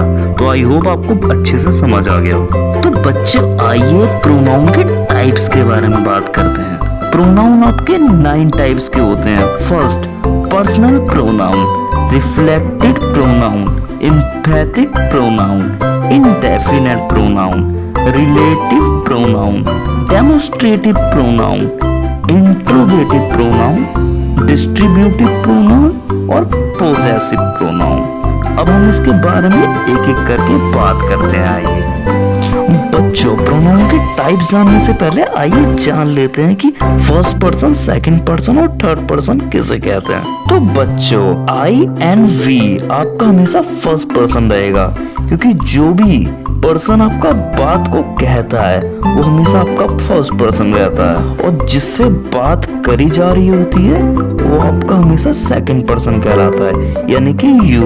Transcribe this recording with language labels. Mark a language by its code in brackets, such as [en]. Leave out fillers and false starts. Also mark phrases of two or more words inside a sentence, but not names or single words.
[hi] तो [en] I hope [hi] आपको अच्छे से समझ आ गया हो। तो बच्चे आइए प्रोनाउन के टाइप्स के बारे में बात करते हैं। प्रोनाउन आपके 9 टाइप्स के होते हैं। [en] first personal pronoun, reflected pronoun, emphatic pronoun, indefinite pronoun, relative pronoun, demonstrative pronoun, interrogative pronoun, distributive pronoun और possessive pronoun। [hi] अब हम इसके बारे में एक एक करके बात करते हैं। आइए बच्चों प्रोनाउन के टाइप जानने से पहले आइए जान लेते हैं कि [en] first person, second person [hi] और [en] third person [hi] किसे कहते हैं। तो बच्चों [en] I and we [hi] आपका हमेशा [en] first person [hi] रहेगा क्योंकि जो भी पर्सन आपका बात को कहता है वो हमेशा आपका [en] first person [hi] रहता है और जिससे बात करी जा रही होती है वो आपका हमेशा [en] second person [hi] कहलाता है यानी कि यू।